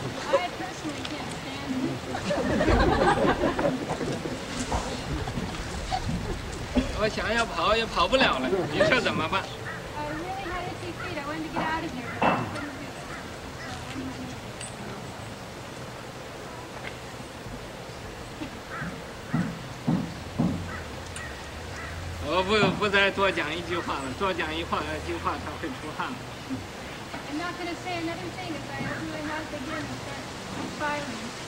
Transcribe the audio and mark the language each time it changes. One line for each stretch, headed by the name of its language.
English: I personally can't stand it.
Chinese: 我想要跑也跑不了了，你说怎么办？
English: I really had itchy feet. I wanted to get out of here. I couldn't do it.
Chinese: 我不再多讲一句话了，多讲一句话他会出汗了。
English: I'm not going to say another thing as I really have to begin and start filing.